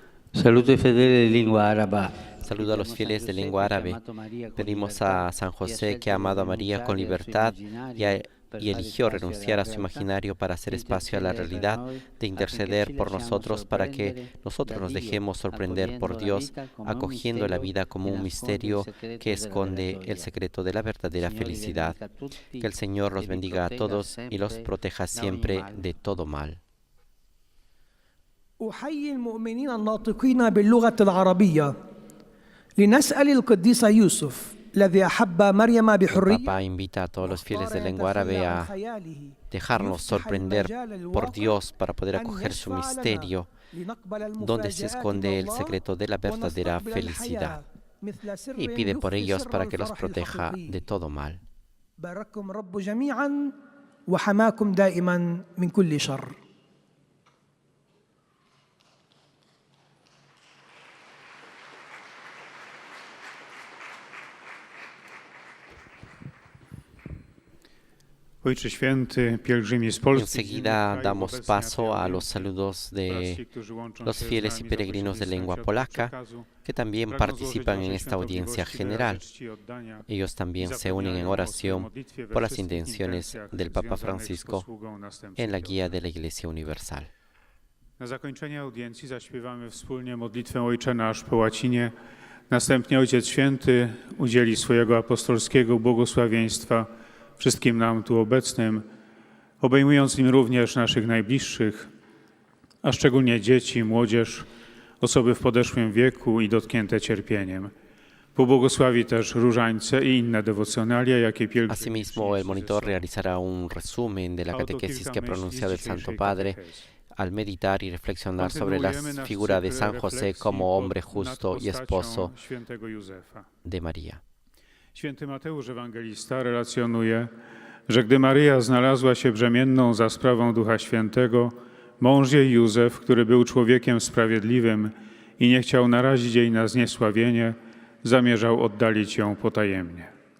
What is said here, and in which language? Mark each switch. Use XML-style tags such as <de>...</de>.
<it>Saluto ai fedeli di lingua araba.</it> <es>Saludo a los fieles de lengua árabe. Pedimos a San José, que ha amado a María con libertad y eligió renunciar a su imaginario para hacer espacio a la realidad, de interceder por nosotros para que nosotros nos dejemos sorprender por Dios, acogiendo la vida como un misterio que esconde el secreto de la verdadera felicidad. Que el Señor los bendiga a todos y los proteja siempre de todo mal.</es> <ar>أحيي المؤمنين الناطقين باللغة العربية لنسأل القديس يوسف الذي أحب مريم</ar> <es>El</es> <ar>بحرية</ar> <es>Papa invita a todos los fieles de lengua árabe a dejarnos sorprender por Dios para poder acoger su misterio, donde se esconde el secreto de la verdadera felicidad, y pide por ellos para que los proteja de todo mal.</es> <ar>بارككم رب جميعا وحماكم دائما من كل شر.</ar> <pl>Ojcze Święty, pielgrzymi z Polski.</pl> <es>Enseguida damos paso a los saludos de los fieles y peregrinos de lengua polaca, que también participan en esta audiencia general. Ellos también se unen en oración por las intenciones del Papa Francisco en la guía de la Iglesia Universal.</es> <pl>Na zakończenie audiencji zaśpiewamy wspólnie modlitwę Ojcze Nasz po łacinie. Następnie Ojciec Święty udzieli swojego apostolskiego błogosławieństwa wszystkim nam tu obecnym, obejmując nim również naszych najbliższych, a szczególnie dzieci, młodzież, osoby w podeszłym wieku i dotknięte cierpieniem. Pobłogosławi też różańce i inne dewocjonalia, jakie pielgrzymi.</pl> <es>Asimismo, el monitor realizará un resumen de la catequesis que ha pronunciado el Santo Padre al meditar y reflexionar sobre la figura de San José como hombre justo y esposo de María.</es> <pl>Święty Mateusz Ewangelista relacjonuje, że gdy Maryja znalazła się brzemienną za sprawą Ducha Świętego, mąż jej Józef, który był człowiekiem sprawiedliwym i nie chciał narazić jej na zniesławienie, zamierzał oddalić ją potajemnie.</pl>